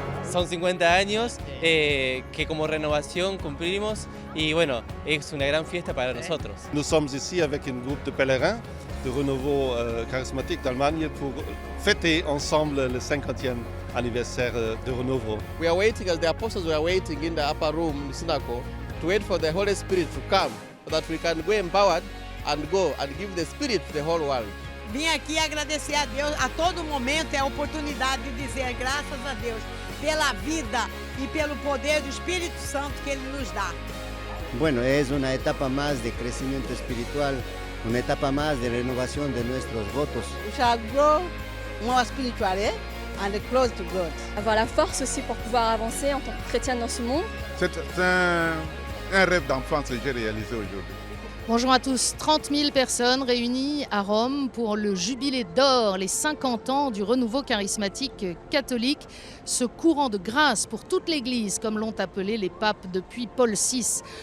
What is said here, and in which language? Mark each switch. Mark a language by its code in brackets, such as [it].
[es] son 50 años que como renovación cumplimos y bueno, es una gran fiesta para nosotros. [fr] Nous sommes ici avec un groupe de pèlerins de renouveau charismatique d'Allemagne pour fêter ensemble le 50e anniversaire de renouveau. [en] We are waiting, as the apostles were waiting in the upper room, in the synagogue, to wait for the Holy Spirit to come so that we can go empowered and go and give the Spirit to the whole world. [pt] Vim aqui agradecer a Deus, a todo momento é a oportunidade de dizer graças a Deus pela vida e pelo poder do Espírito Santo que Ele nos dá. [es] Bueno, es una etapa más de crecimiento espiritual, una etapa más de renovación de nuestros votos. [en] We shall grow more spiritually and close to God. [fr] Avoir la force aussi pour pouvoir avancer en tant que chrétienne dans ce monde. C'est un rêve d'enfance que j'ai réalisé aujourd'hui. Bonjour à tous, 30 000 personnes réunies à Rome pour le Jubilé d'or, les 50 ans du renouveau charismatique catholique, ce courant de grâce pour toute l'Église, comme l'ont appelé les papes depuis Paul VI.